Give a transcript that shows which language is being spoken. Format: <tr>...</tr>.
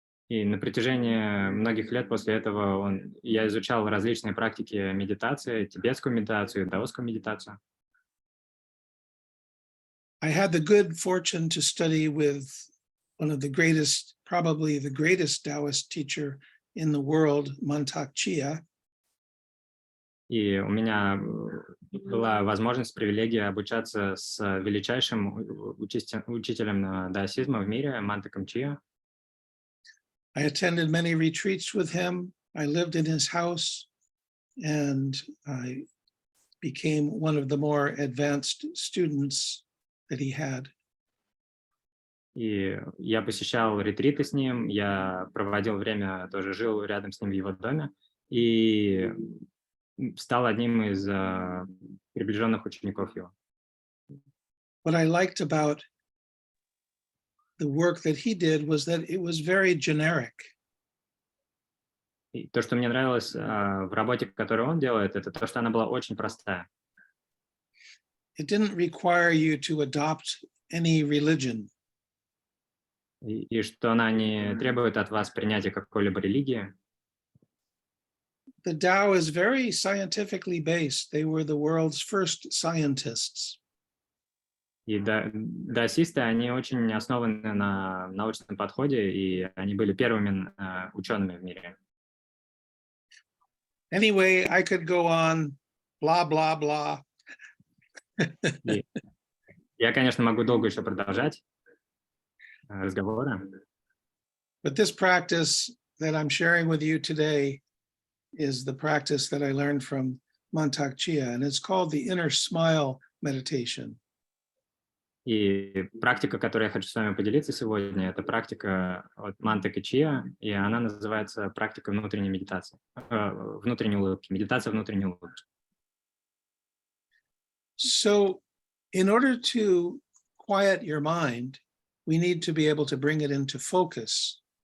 <ru>И на протяжении многих лет после этого я изучал различные практики медитации, тибетскую медитацию, даосскую медитацию.</ru> <en>I had the good fortune to study with one of the greatest, probably the greatest Taoist teacher in the world, Mantak Chia.</en> <ru>И у меня была возможность, привилегия обучаться с величайшим учителем даосизма в мире, Мантаком Чиа.</ru> <en>I attended many retreats with him. I lived in his house, and I became one of the more advanced students that he had.</en> <ru>И я посещал ретриты с ним, я проводил время, тоже жил рядом с ним в его доме, и стал одним из приближенных учеников его.</ru> <en>What I liked about the work that he did was that it was very generic.</en> <ru>И то, что мне нравилось в работе, которую он делает, это то, что она была очень простая.</ru> <en>It didn't require you to adopt any religion.</en> <ru>И что она не требует от вас принятия какой-либо религии.</ru> <en>The Tao is very scientifically based. They were the world's first scientists.</en> <ru>И даосисты, они очень основаны на научном подходе, и они были первыми учеными в мире.</ru> <en>Anyway, I could go on, blah, blah, blah.</en> <ru>Я, конечно, могу долго еще продолжать разговоры.</ru> <en>But this practice that I'm sharing with you today is the practice that I learned from Mantak Chia, and it's called the inner smile meditation.</en> <ru>И практика, которой я хочу с вами поделиться сегодня, это практика от Мантака Чиа, и она называется практика внутренней медитации, внутренней улыбки, медитация внутренней улыбки.</ru> <en>So, in order to quiet your mind, we need to be able to bring it into focus.</en>